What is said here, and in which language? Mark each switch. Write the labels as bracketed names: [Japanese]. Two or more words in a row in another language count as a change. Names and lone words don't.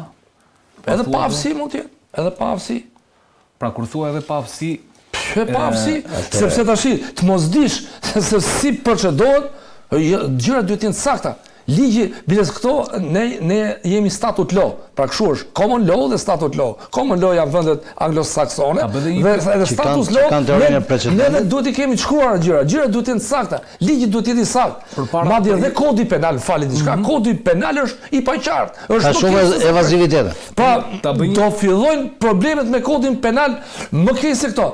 [Albanian] Edhe pa aftësi mund të jetë, edhe pa aftësi. Pra kur thua edhe pa aftësi, pa aftësi, sepse tash të mos dish se si procedohet, gjërat duhet të jenë sakta. Ligji, biles këto, ne jemi [English] statut law, [Albanian] pra kështu është, [English] common law dhe statut law. Common law [Albanian] janë vendet anglosaksone, dhe edhe [English] status law, [Albanian] ne duhet i kemi të shkruar gjërat duhet të jenë sakta, ligji duhet të jetë i saktë. Madje edhe kodi penal, fali diçka, kodi penal është i paqartë. Ka shumë evazivitete. Pra, do fillojnë problemet me kodin penal më keq se këto.